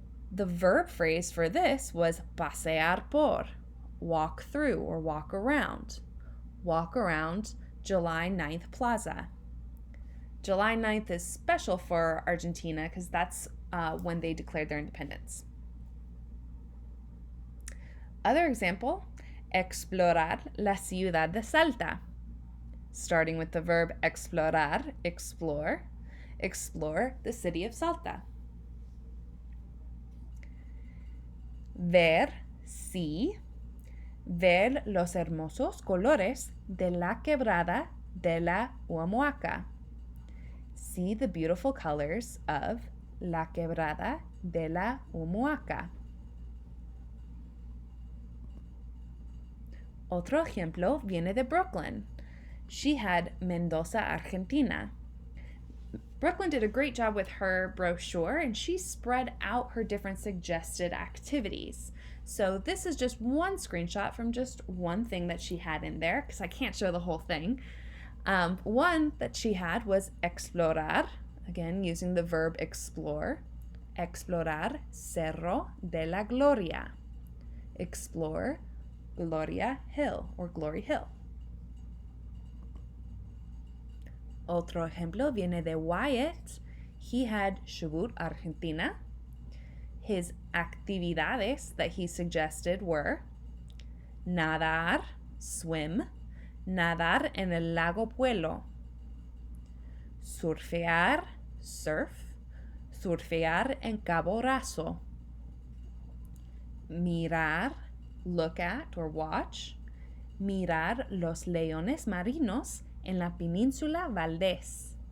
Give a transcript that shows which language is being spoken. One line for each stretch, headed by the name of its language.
English: The verb phrase for this was pasear por, walk through or walk around. Walk around July 9th Plaza. July 9th is special for Argentina because that's when they declared their independence. Other example,
Spanish: explorar la ciudad de Salta.
English: Starting with the verb explorar, explore, explore the city of Salta.
Spanish: Ver,
English: see,
Spanish: ver los hermosos colores de la quebrada de la Huamuaca.
English: See the beautiful colors of la quebrada de la Huamuaca.
Spanish: Otro ejemplo viene de Brooklyn.
English: She had Mendoza, Argentina. Brooklyn did a great job with her brochure, and she spread out her different suggested activities. So this is just one screenshot from just one thing that she had in there, because I can't show the whole thing. One that she had was explorar, again using the verb explore.
Spanish: Explorar Cerro de la Gloria.
English: Explore Gloria Hill or Glory Hill.
Spanish: Otro ejemplo viene de Wyatt.
English: He had Chubut, Argentina. His
Spanish: actividades
English: that he suggested were
Spanish: nadar,
English: swim,
Spanish: nadar en el lago Puelo, surfear,
English: surf,
Spanish: surfear en Cabo Raso, mirar,
English: look at or watch,
Spanish: mirar los leones marinos en la península Valdés.